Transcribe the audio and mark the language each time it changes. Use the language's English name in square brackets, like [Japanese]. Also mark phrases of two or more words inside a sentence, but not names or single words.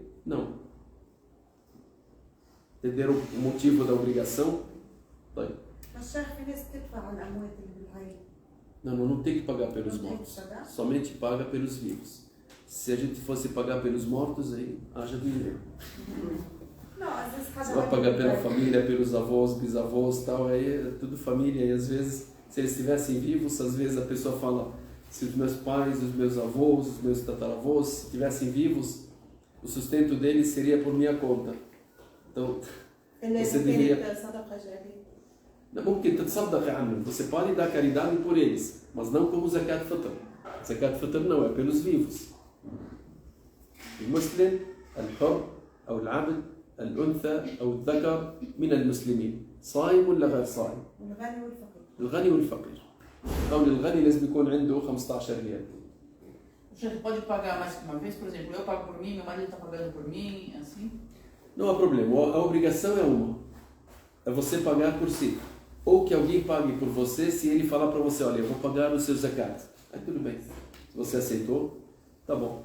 [Portuguese] Não. Entenderam o motivo da obrigação? Bem. Mas já [Arabic] في ناس تدفع الأموات اللي بالعين. [Portuguese] Não tem que pagar pelos Não tem que mortos. pagar? Somente paga pelos vivos. Se a gente fosse pagar pelos mortos, aí haja dinheiro. Não, às vezes cada Você vai pagar pela família, pelos avós, bisavós, tal, aí é tudo família. E às vezes, se eles estivessem vivos, às vezes a pessoa fala, se os meus pais, os meus avós, os meus tataravós estivessem vivos, o sustento deles seria por minha conta. Então, você deveria... Não, [Arabic] ممكن تتصدق عنهم. [Portuguese] Você pode dar caridade por eles, mas não como [Arabic] زكاة الفطر. زكاة الفطر [Portuguese] não, é pelos vivos. [Arabic] المسلم الحر أو العبد الأنثى أو الذكر من المسلمين صائم ولا غير صائم؟ الغني والفقير. الغني والفقير. أو الغني لازم يكون عنده 15 ريال. [Portuguese] O chefe pode pagar mais que uma vez? Por exemplo, eu pago por mim, meu marido está pagando por mim, assim? Não há problema. A obrigação é uma. É você pagar por si. Ou que alguém pague por você se ele falar para você, olha, eu vou pagar o seu zakat. Aí tudo bem. Se você aceitou, tá bom.